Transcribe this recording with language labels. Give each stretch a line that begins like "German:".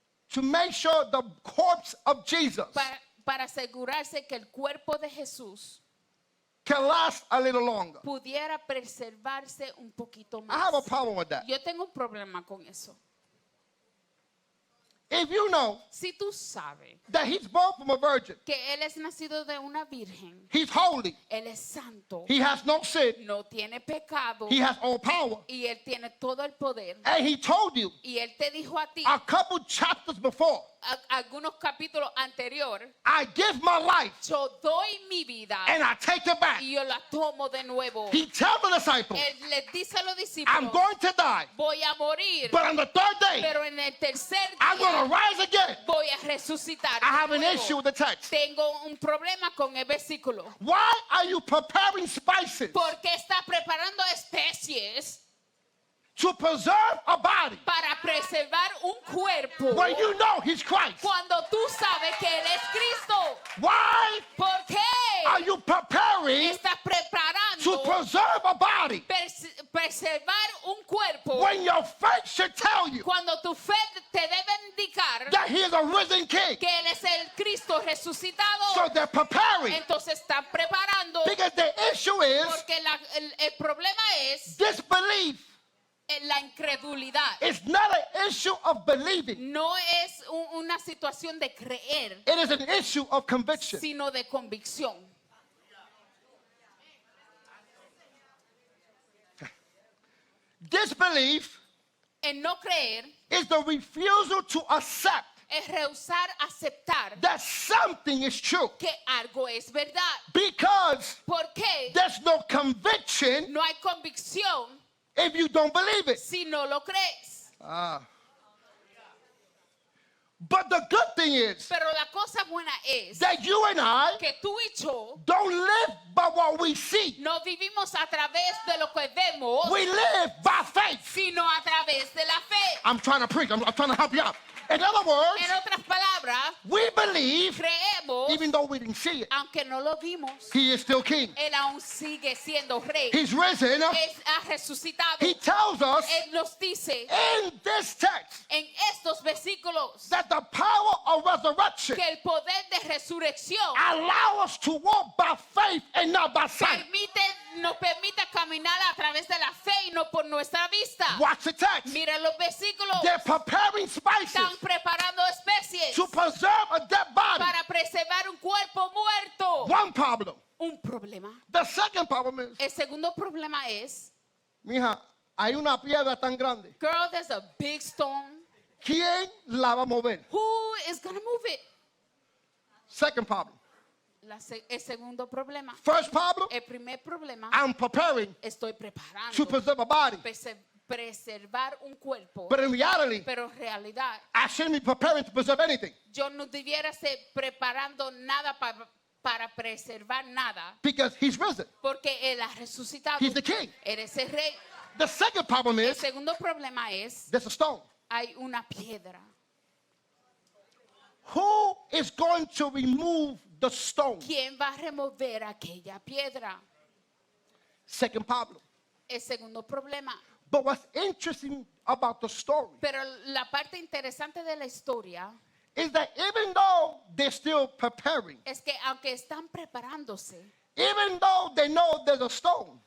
English: to make sure the corpse of Jesus
Spanish: para asegurarse que el cuerpo de Jesús
English: can last a little longer.
Spanish: pudiera preservarse un poquito
English: I have a
Spanish: más.
English: problem with that.
Spanish: Yo tengo un problema con eso.
English: If you know
Spanish: Si tú sabes
English: that he's born from a virgin,
Spanish: que Él es nacido de una virgen,
English: he's holy,
Spanish: Él es santo,
English: he has no sin,
Spanish: no tiene pecado
English: he has all power,
Spanish: y Él tiene todo el poder,
English: and he told you
Spanish: y Él te dijo a ti,
English: a couple chapters before,
Spanish: algunos capítulos anterior,
English: I give my life
Spanish: yo doy mi vida
English: and I take it back.
Spanish: y yo la tomo de nuevo.
English: He tells the disciples,
Spanish: Él les dice a los
English: I'm
Spanish: discípulos,
English: going to die,
Spanish: voy a morir,
English: but on the third day,
Spanish: pero en el tercer
English: I'm going
Spanish: día
English: to rise again.
Spanish: voy a resucitar.
English: I have
Spanish: de
English: an
Spanish: nuevo.
English: issue with the text.
Spanish: Tengo un problema con el versículo.
English: Why are you preparing spices
Spanish: Porque está preparando especies
English: to preserve a body
Spanish: para preservar un cuerpo
English: when you know he's Christ?
Spanish: cuando tú sabes que Él es Cristo?
English: Why
Spanish: ¿Por qué
English: are you preparing
Spanish: estás
English: to
Spanish: preparando
English: preserve a body
Spanish: preservar un cuerpo
English: when your faith should tell you
Spanish: cuando tu fe te debe indicar
English: that he is a risen king?
Spanish: que Él es el Cristo resucitado?
English: So they're preparing
Spanish: Entonces están preparando
English: because the issue is
Spanish: porque el problema es
English: disbelief.
Spanish: la incredulidad.
English: It's not an issue of believing.
Spanish: No es una situación de creer,
English: It is an issue of conviction.
Spanish: sino de convicción.
English: Disbelief
Spanish: El no creer
English: is the refusal to accept
Spanish: es rehusar aceptar
English: that something is true
Spanish: que algo es verdad.
English: because
Spanish: Porque
English: there's no conviction
Spanish: no hay convicción
English: if you don't believe it.
Spanish: si no lo crees.
English: But the good thing is
Spanish: Pero la cosa buena es
English: that you and I
Spanish: que tú y yo
English: don't live by what we see.
Spanish: no vivimos a través de lo que vemos,
English: We live by faith.
Spanish: sino a través de la fe.
English: I'm trying to preach. I'm trying to help you out. In other words,
Spanish: En otras palabras,
English: we believe
Spanish: creemos,
English: even though we didn't see it.
Spanish: aunque no lo vimos,
English: He is still king.
Spanish: Él aún sigue siendo rey.
English: He's risen.
Spanish: Ha resucitado.
English: He tells us
Spanish: Él nos dice
English: in this text
Spanish: en estos versículos
English: that the power of resurrection
Spanish: que el poder de resurrección
English: allow us to walk by faith and not by sight.
Spanish: nos permite caminar a través de la fe y no por nuestra vista.
English: Watch the text.
Spanish: Mira los versículos.
English: They're preparing spices
Spanish: Están preparando especies
English: to preserve a dead body.
Spanish: para preservar un cuerpo muerto.
English: One problem.
Spanish: Un problema.
English: The second problem is,
Spanish: El segundo problema es, mija, hay una piedra tan grande.
English: girl, there's a big stone.
Spanish: ¿Quién la va a mover?
English: Who is going to move it? Second problem.
Spanish: El segundo problema.
English: First problem,
Spanish: El primer problema,
English: I'm preparing
Spanish: estoy
English: to
Spanish: preparando
English: preserve a body.
Spanish: preservar un cuerpo.
English: But in reality,
Spanish: Pero en realidad,
English: I shouldn't be preparing to preserve anything
Spanish: yo no debiera ser preparando nada para preservar nada.
English: because he's risen.
Spanish: Porque Él ha resucitado.
English: He's the king.
Spanish: Él es el rey.
English: The second problem
Spanish: El
English: is
Spanish: segundo problema es,
English: there's a stone.
Spanish: hay una piedra.
English: Who is going to remove the stone?
Spanish: ¿Quién va a remover aquella piedra?
English: Second problem.
Spanish: El segundo problema.
English: But what's interesting about the story
Spanish: Pero la parte interesante de la historia
English: is that even though they're still preparing,
Spanish: es que aunque están preparándose,
English: even though they know there's a stone,